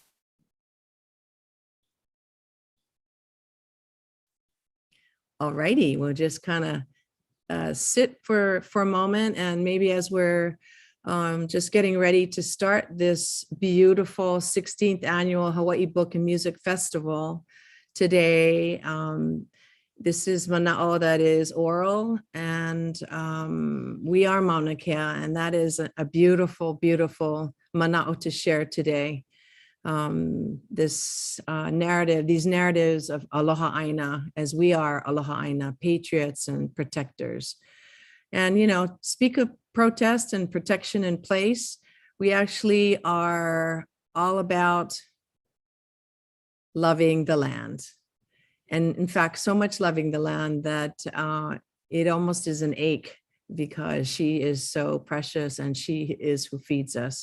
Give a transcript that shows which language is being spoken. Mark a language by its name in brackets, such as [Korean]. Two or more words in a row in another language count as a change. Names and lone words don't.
[English] All righty, we'll just kind of sit for a moment, and maybe as we're just getting ready to start this beautiful 16th annual Hawaii Book and Music Festival today, This is mana'o that is oral, and we are Maunakea, and that is a beautiful, beautiful mana'o to share today. This narrative, these narratives of [Hawaiian] Aloha ʻāina, [English] as we are [Hawaiian] Aloha ʻāina, [English] patriots and protectors. And, you know, speak of protest and protection in place, we actually are all about loving the land. And in fact, so much loving the land that it almost is an ache, because she is so precious and she is who feeds us.